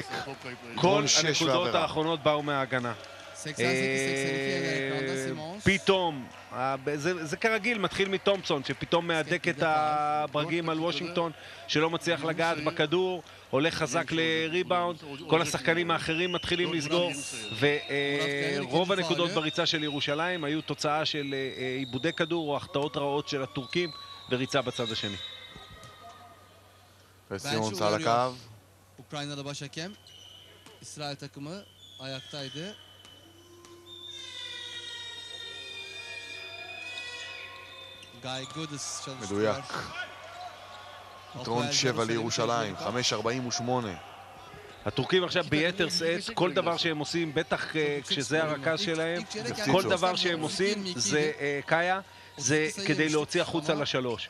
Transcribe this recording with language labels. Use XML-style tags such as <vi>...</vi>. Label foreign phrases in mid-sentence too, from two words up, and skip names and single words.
<he>כל הנקודות האחרונות באו מההגנה. פתאום, זה כרגיל, מתחיל מתומפסון, שפתאום מהדק את הברגים על וושינגטון, שלא מצליח לגעת בכדור, הולך חזק לריבאונד, כל השחקנים האחרים מתחילים לסגור, ורוב הנקודות בריצה של ירושלים היו תוצאה של עיבודי כדור או החטאות רעות של הטורקים בריצה בצד השני. וסימונס על הקו.</he> <tr>Ukrayna'da baş hakem, İsrail takımı ayaktaydı.</tr> <he>מדויק. יתרון 7 לירושלים, 5:48. הטורקים עכשיו ביתר שאת, כל דבר שהם עושים, בטח כשזה הרכז שלהם, כל דבר שהם עושים זה קאיה, זה כדי להוציא החוצה לשלוש.</he>